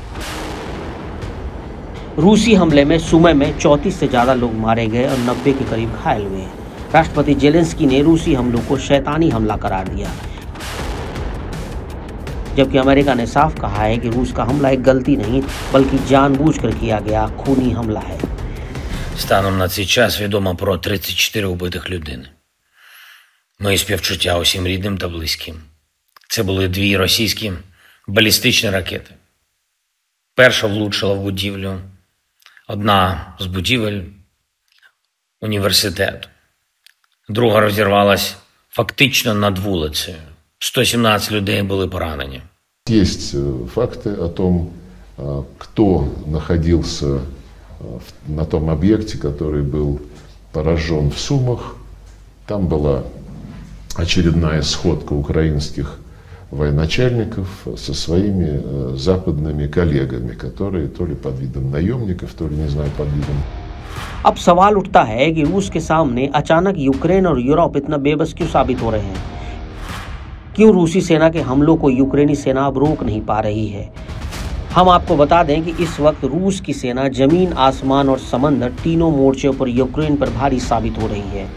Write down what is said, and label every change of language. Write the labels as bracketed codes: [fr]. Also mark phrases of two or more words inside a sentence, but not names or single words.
[hi] रूसी हमले में सुमे में 34 से ज्यादा लोग मारे गए और 90 के करीब घायल हुए। राष्ट्रपति जेलेंस्की ने रूसी हमलों को शैतानी हमला करार दिया, जबकि अमेरिका ने साफ कहा है कि रूस का हमला एक गलती नहीं बल्कि जानबूझकर किया गया खूनी हमला है। [uk] Станом на цей час відомо про 34 убитих людини. Мої співчуття усім рідним та близьким. Це були 2 російські балістичні ракети. Перша влучила в будівлю, одна з будівель університету. Друга розірвалась фактично над вулицею. 117 людей були поранені. [ru] Есть факты о том, кто находился на том объекте, который был поражен в Сумах. Там была очередная сходка украинских военачальников со своими западными коллегами, которые то ли под видом наемников, то ли, не знаю, под видом... [hi] अब सवाल उठता है कि रूस के सामने अचानक यूक्रेन और यूरोप इतना बेबस क्यों साबित हो रहे हैं? क्यों रूसी सेना के हमलों को यूक्रेनी सेना अब रोक नहीं पा रही है? हम आपको बता दें कि इस वक्त रूस की सेना जमीन, आसमान और समंदर तीनों मोर्चों पर यूक्रेन पर भारी साबित हो रही है।